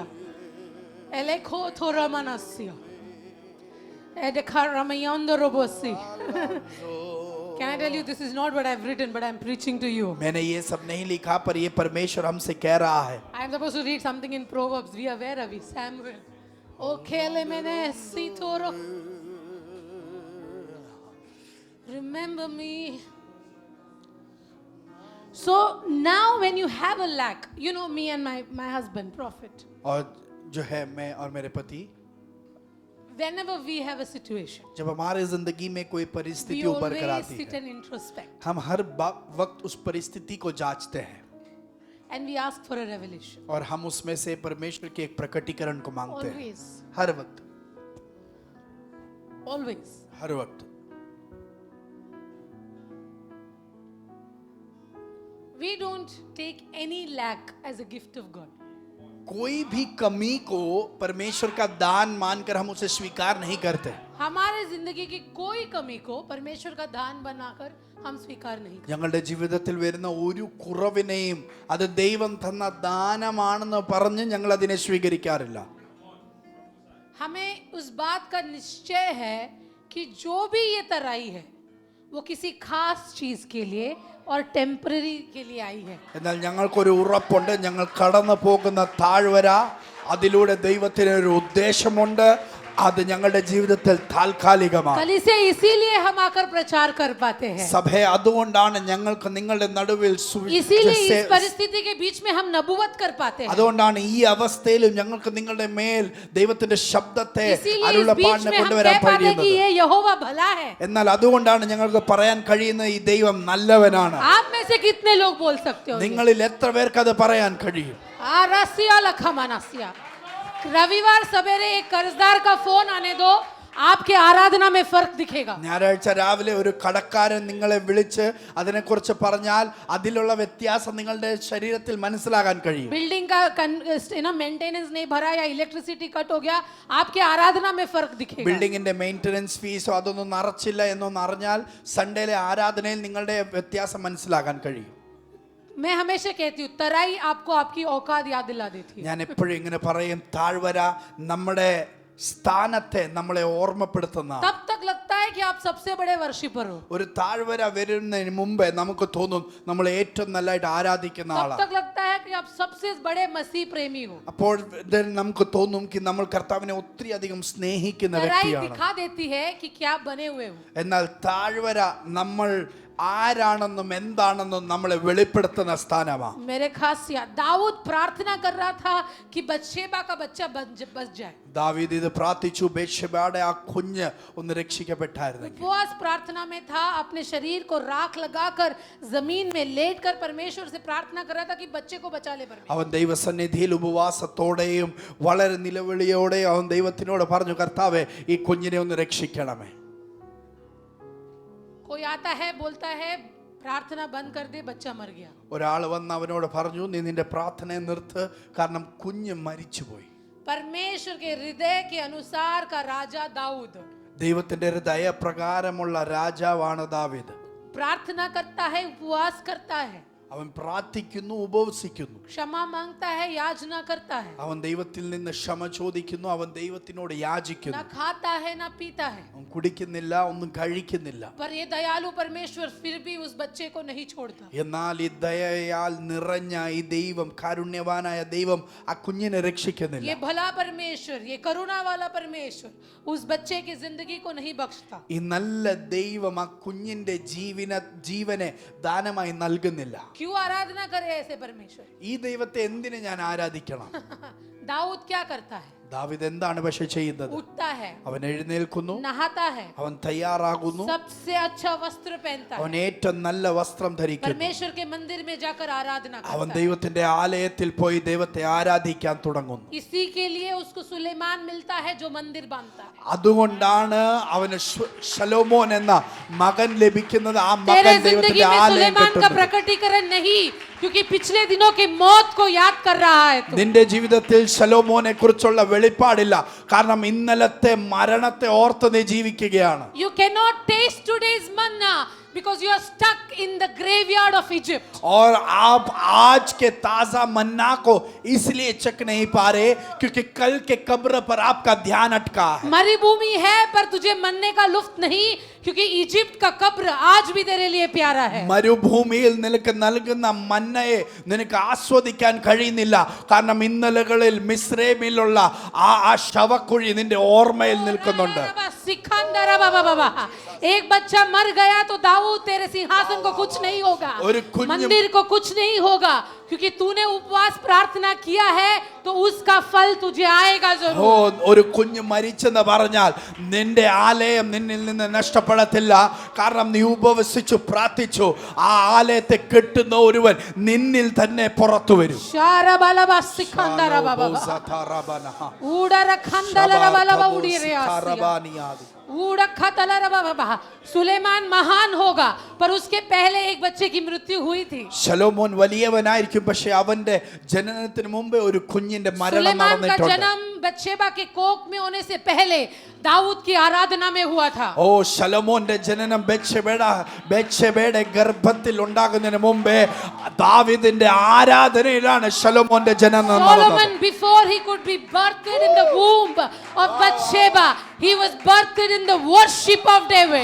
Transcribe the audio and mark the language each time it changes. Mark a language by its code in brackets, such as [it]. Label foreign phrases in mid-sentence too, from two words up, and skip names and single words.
[en] Elekothoramanasya. Edekaramayandorobosi. Can I tell you, this is not what I've written, but I'm preaching to you. [hi] मैंने ये सब नहीं लिखा, पर ये परमेश्वर हमसे कह रहा है। [en] I'm supposed to read something in Proverbs. We are where are we? Samuel. Okelemenesitoro. Remember me. So now when you have a lack, you know me and my husband, prophet. [hi] और जो है मैं और मेरे पति, [en] Whenever we have a situation, [hi] जब हमारे जिंदगी में कोई [en] we [hi] परिस्थिति उभर कर [en] always [hi] आती [en] sit [hi] है, [en] and introspect. [hi] हम हर वक्त उस परिस्थिति को जांचते हैं [en] And we ask for a revelation. [hi] और हम उसमें से परमेश्वर के एक प्रकटीकरण को मांगते हैं। [en] Always. [hi] हर वक्त, [en] Always. [hi] हर वक्त। [en] We don't take any lack as a gift of God. [hi] कोई भी कमी को परमेश्वर का दान मानकर हम उसे स्वीकार नहीं करते। हमारे जिंदगी की कोई कमी को परमेश्वर का दान बनाकर हम स्वीकार नहीं करते. [ml] ഞങ്ങളുടെ ജീവിതത്തിൽ വരുന്ന ഒരു കുറവിനെയും അത് ദൈവം തന്ന ദാനമാണെന്ന് പറഞ്ഞ് ഞങ്ങൾ അതിനെ സ്വീകരിക്കാറില്ല. [hi] हमें उस बात का निश्चय है कि जो भी ये तराई है वो किसी खास चीज के लिए और टेम्पररी के लिए आई है. [ml] എന്നാൽ ഞങ്ങൾക്കൊരു ഉറപ്പുണ്ട്, ഞങ്ങൾ കടന്നു പോകുന്ന താഴ്വര അതിലൂടെ ദൈവത്തിന് ഒരു ഉദ്ദേശമുണ്ട്, അത് ഞങ്ങളുടെ ജീവിതത്തിൽ താൽക്കാലികമാണ്. [hi] कलीसिया इसीलिए हम आकर प्रचार कर पाते हैं. [ml] സഭയെ അതുകൊണ്ടാണ് ഞങ്ങൾക്ക് നിങ്ങളുടെ നടുവിൽ [hi] इसीलिए इस परिस्थिति के बीच में हम नबूवत कर पाते हैं. [ml] അതുകൊണ്ടാണ് ഈ അവസ്ഥയിലും ഞങ്ങൾക്ക് നിങ്ങളുടെ മേൽ ദൈവത്തിന്റെ ശബ്ദത്തെ [hi] इसीलिए इस [ml] അരുളപ്പാടിനെ [hi] बीच में हम [ml] കൊണ്ടുവരാൻ [hi] कह पाते हैं कि [ml] കഴിയുന്നത്. [hi] ये यहोवा भला है. [ml] എന്നാൽ അതുകൊണ്ടാണ് ഞങ്ങൾക്ക് പറയാൻ കഴിയുന്നത് ഈ ദൈവം നല്ലവനാണ്. [hi] आप में से कितने लोग बोल सकते हो? [ml] നിങ്ങളിൽ എത്ര പേർക്ക് അത് പറയാൻ കഴിയും? आरसिया लखमानसिया. [hi] रविवार सवेरे एक कर्जदार का फोन आने दो, आपके आराधना में फर्क दिखेगा. [ml] ഞായറാഴ്ച രാവിലെ ഒരു കടക്കാരൻ നിങ്ങളെ വിളിച്ച് അതിനെക്കുറിച്ച് പറഞ്ഞാൽ അതിലുള്ള വ്യത്യാസം നിങ്ങളുടെ ശരീരത്തിൽ മനസ്സിലാകാൻ കഴിയും. [hi] बिल्डिंग का मेंटेनेंस नहीं भरा या [en] electricity cut [hi] हो गया, आपके आराधना में फर्क दिखेगा. [ml] ബിൽഡിങ്ങിന്റെ മെയിൻ്റനൻസ് ഫീസോ അതൊന്നും നിറച്ചില്ല എന്നൊന്ന് അറിഞ്ഞാൽ സൺഡേയിലെ ആരാധനയിൽ നിങ്ങളുടെ വ്യത്യാസം മനസ്സിലാകാൻ കഴിയും. [hi] मैं हमेशा कहती हूँ, तराई आपको आपकी औकात याद दिला देती है. [ml] ഞാൻ എപ്പോഴും ഇങ്ങനെ പറയും, താഴ്വര നമ്മുടെ സ്ഥാനത്തെ നമ്മളെ ഓർമ്മപ്പെടുത്തുന്ന. [hi] तब तक लगता है कि आप सबसे बड़े वर्शिपर हो. [ml] ഒരു താഴ്വര വരുന്നതിന് മുമ്പേ നമുക്ക് തോന്നും നമ്മൾ ഏറ്റവും നല്ലതായിട്ട് ആരാധിക്കുന്ന [hi] तब [ml] ആളാണ്. [hi] तक लगता है कि आप सबसे बड़े मसीह प्रेमी हो. [ml] അപ്പോൾ നമുക്ക് തോന്നും നമ്മൾ കർത്താവിനെ ഒത്തിരി അധികം സ്നേഹിക്കുന്ന [hi] तराई [ml] വ്യക്തിയാണ്. [hi] दिखा देती है कि क्या बने हुए हो. [ml] എന്നാൽ താഴ്വര നമ്മൾ ആരാണെന്നും എന്താണെന്നും നമ്മളെ വെളിപ്പെടുത്തുന്ന സ്ഥാനമാണ്. [hi] मेरे खास याद, दाऊद प्रार्थना कर रहा था कि बत्शेबा का बच्चा बच जाए. [ml] ദാവീദ് ഇത് പ്രാർത്ഥിച്ചു, ബത്ശേബയുടെ ആ കുഞ്ഞ് ഒന്ന് രക്ഷിക്കപ്പെട്ടായിരുന്നെങ്കിൽ. [hi] उपवास प्रार्थना में था, अपने शरीर को राख लगाकर जमीन में लेटकर परमेश्वर से प्रार्थना कर रहा था कि बच्चे को बचा ले परमेश्वर. [ml] അവൻ ദൈവസന്നിധിയിൽ ഉപവാസത്തോടെയും വളരെ നിലവിളിയോടെയും അവൻ ദൈവത്തിനോട് പറഞ്ഞു, കർത്താവേ ഈ കുഞ്ഞിനെ ഒന്ന് രക്ഷിക്കണമേ. [hi] कोई आता है बोलता है प्रार्थना बंद कर दे, बच्चा मर गया. [ml] ഒരാൾ വന്ന് അവനോട് പറഞ്ഞു, നീ നിന്റെ പ്രാർത്ഥനയെ നിർത്ത്, കാരണം കുഞ്ഞ് മരിച്ചുപോയി. [hi] परमेश्वर के हृदय के अनुसार का राजा दाऊद [ml] ദൈവത്തിന്റെ ഹൃദയപ്രകാരമുള്ള രാജാവാണ് ദാവീദ്. [hi] प्रार्थना करता है, उपवास करता है, [ml] അവൻ പ്രാർത്ഥിക്കുന്നു, ഉപവസിക്കുന്നു, [hi] क्षमा मांगता है, याचना करता है, [ml] അവൻ ദൈവത്തിൽ നിന്ന് ക്ഷമ ചോദിക്കുന്നു, അവൻ ദൈവത്തിനോട് യാചിക്കുന്നു. [hi] ना खाता है ना पीता है. [ml] അവൻ കുടിക്കുന്നില്ല, ഒന്നും കഴിക്കുന്നില്ല. [hi] पर ये दयालु परमेश्वर फिर भी उस बच्चे को नहीं छोड़ता. [ml] എന്നാൽ ഈ ദയയാൽ നിറഞ്ഞ ഈ ദൈവം, കാരുണ്യവാനായ ദൈവം ആ കുഞ്ഞിനെ രക്ഷിക്കുന്നില്ല. [hi] ये भला परमेश्वर, ये करुणा वाला परमेश्वर उस बच्चे की जिंदगी को नहीं बख्शता. [ml] ഈ നല്ല ദൈവം ആ കുഞ്ഞിന്റെ ജീവനെ ദാനമായി നൽകുന്നില്ല. [hi] क्यों आराधना करे ऐसे परमेश्वर? [ml] ഈ ദൈവത്തെ എന്തിനു ഞാൻ ആരാധിക്കണം? [hi] दाऊद क्या करता है? [ml] ദാവീദ് എന്താണ് പക്ഷേ ചെയ്യുന്നത്? [hi] उठता है, [ml] അവൻ എഴുന്നേൽക്കുന്നു, [hi] नहाता है, [ml] അവൻ തയ്യാറാകുന്നു, [hi] सबसे अच्छा वस्त्र पहनता [ml] അവൻ [hi] है, [ml] ഏറ്റവും നല്ല വസ്ത്രം ധരിക്കുന്നു. [hi] परमेश्वर के मंदिर में जाकर आराधना [ml] അവൻ [hi] करता है. [ml] ദൈവത്തിന്റെ ആലയത്തിൽ പോയി ദൈവത്തെ ആരാധിക്കാൻ തുടങ്ങുന്നു. [hi] इसी के लिए उसको सुलेमान मिलता है जो मंदिर बांधता है. [ml] അതുകൊണ്ടാണ് അവന് ശലോമോൻ എന്ന മകൻ ലഭിക്കുന്നത്. ആ [hi] तेरे [ml] മകൻ [hi] जिंदगी [ml] ദൈവത്തിന്റെ [hi] में [ml] ആലയം [hi] सुलेमान का [ml] കെട്ടുന്നത്. [hi] प्रकटीकरण नहीं, क्योंकि पिछले दिनों के मौत को याद कर रहा है तू. [ml] നിന്റെ ജീവിതത്തിൽ ശലോമോനെ കുറിച്ചുള്ള വെളിപ്പാടില്ല, കാരണം ഇന്നലത്തെ മരണത്തെ ഓർത്ത് നീ ജീവിക്കുകയാണ്. [en] You cannot taste today's manna because you are stuck in the graveyard of Egypt. [hi] और आप आज के ताजा मन्ना को इसलिए चख नहीं पा रहे क्योंकि कल के कब्र पर आपका ध्यान अटका है. मरुभूमि है पर तुझे मन्ने का लुफ्त नहीं, क्योंकि इजिप्ट का कब्र आज भी तेरे लिए प्यारा है. [ml] മരുഭൂമിയിൽ നിനക്ക് നൽകുന്ന മന്നയെ നിനക്ക് ആസ്വദിക്കാൻ കഴിയുന്നില്ല, കാരണം ഇന്നലകളിൽ മിസ്രൈമിലുള്ള ആ ശവക്കുഴി നിന്റെ ഓർമ്മയിൽ നിൽക്കുന്നുണ്ട്. सिकंदर बाबा बाबा, [hi] एक बच्चा मर गया तो दाऊद तेरे सिंहासन को कुछ नहीं होगा, और कुछ- मंदिर को कुछ नहीं होगा, क्योंकि तूने उपवास प्रार्थना किया है तो उसका फल तुझे आएगा ഓ, जरूर. [ml] ഒരു കുഞ്ഞ് മരിച്ചെന്ന് പറഞ്ഞാൽ നിന്റെ ആലയം നിന്നിൽ നിന്ന് നഷ്ടപ്പെടത്തില്ല, കാരണം നീ ഉപവസിച്ചു പ്രാർത്ഥിച്ചു. ആ ആലയത്തെ കെട്ടുന്ന ഒരുവൻ നിന്നിൽ തന്നെ പുറത്തു വരും. शारा बाला बा सिकंदर बाबा ऊडर खंदल बाला बा उड़ी रे [hi] सुलेमान महान होगा, पर उसके पहले एक बच्चे की मृत्यु हुई थी. [ml] ശലോമോൻ വലിയവനായിരിക്കും, പക്ഷെ അവന്റെ ജനനത്തിന് മുമ്പേ ഒരു കുഞ്ഞിന്റെ മരണം [hi] सुलेमान का [ml] നടന്നിട്ടുണ്ട്. [hi] जन्म बत्शेबा के कोख में होने से पहले दाऊद की आराधना में हुआ था. [ml] ഓ, ശലോമോന്റെ ജനനം ബത്ശേബയുടെ ഗർഭത്തിൽ ഉണ്ടാകുന്നതിന് മുമ്പേ ദാവീദിന്റെ ആരാധനയിലാണ് ശലോമോന്റെ ജനനം നടന്നത്. [en] Solomon, before he could be birthed in the womb of Bathsheba, he was birthed in the worship of David.